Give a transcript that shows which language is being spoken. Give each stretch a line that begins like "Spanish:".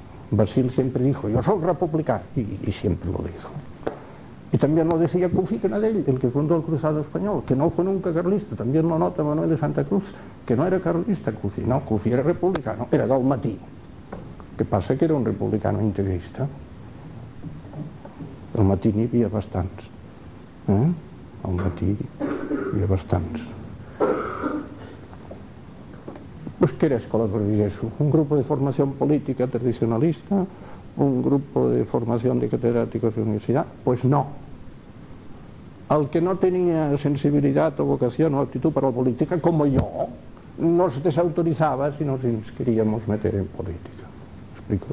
Spanish: Basil siempre dijo, yo soy republicano, y siempre lo dijo. Y también lo decía Cufina de él, el que fundó el Cruzado Español, que no fue nunca carlista, también lo nota Manuel de Santa Cruz, que no era carlista Cufi, no, Cufi era republicano, era dalmatí. Que pasa que era un republicano integrista.
Catalan: El matí n'hi havia bastants. ¿Eh? El matí n'hi havia bastants.
Spanish: Pues que era Escola Progreso, un grupo de formación política tradicionalista, un grupo de formación de catedráticos de universidad, pues no. Al que no tenía sensibilidad o vocación o aptitud para la política, como yo, nos desautorizaba si nos queríamos meter en política. ¿Explico?